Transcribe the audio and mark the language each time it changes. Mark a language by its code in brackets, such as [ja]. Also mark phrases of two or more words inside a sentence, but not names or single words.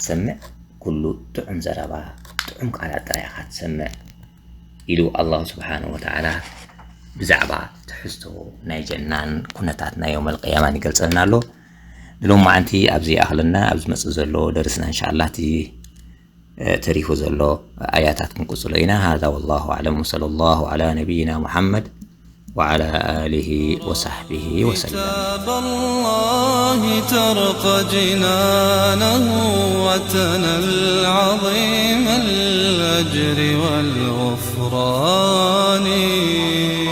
[ti] ትሰምዕ ኩሉ ጥዑም ዘረባ ጥዑም ቃላት ጥራይ ኢኻ ትሰምዕ ኢሉ [ar] الله سبحانه وتعالى [ti] ብዛዕባ ትሕዝቶ ናይ ጀናን ኩነታት ናይ [ar] يوم القيامة [ti] ይገልፀልና ኣሎ ንሎም መዓንቲ ኣብዚ ኣኽልና ኣብ ዝመፅእ ዘሎ ደርስና እንሻአላህ እቲ ተሪፉ ዘሎ ኣያታት ክንቅፅሎ ኢና [ar] هذا والله أعلم وصلى الله على نبينا محمد وعلى آله وصحبه وسلم كتاب الله ترقى جنانه وتنال عظيم الأجر والغفران